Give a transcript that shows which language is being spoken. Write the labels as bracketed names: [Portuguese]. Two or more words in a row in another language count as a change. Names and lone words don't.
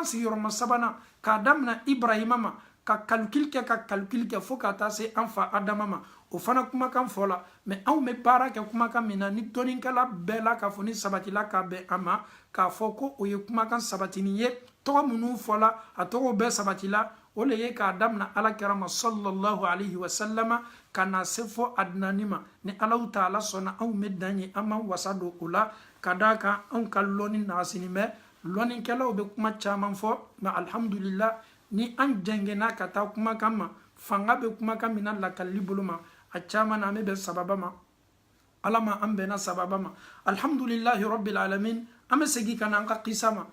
[Bambara] sigiyɔrɔma 3nan k'a damina ibrahima ma ka calcul kɛ fo ka taa se an fa adama ma o fana kumakan fɔla mais anw bɛ baara kɛ kumakan min na ni dɔnnikɛla bɛɛ la k'a fɔ ni sabatila k'a bɛn a ma k'a fɔ ko o ye kumakan sabatinin ye tɔgɔ minnu fɔla a tɔgɔw bɛɛ sabatila o le ye k'a damina ala kɛra ma [Arabic] صلى الله عليه وسلم [Bambara] ka na se fo adinani ma ni alaw taala sɔnna anw bɛ dan ye an b'an wasa don o la ka d'a kan anw ka lɔnni nagasinin bɛ lɔnnikɛlaw bɛ kuma caman fɔ mais alhamdulillah ni an jɛngɛnna ka taa kumakan ma fanga bɛ kumakan min na lakalili bolo ma a caman na an bɛ bɛn sababa ma ala ma an bɛnna sababa ma [Arabic] الحمد لله رب العالمين [Bambara] an bɛ segin ka na an ka kisa ma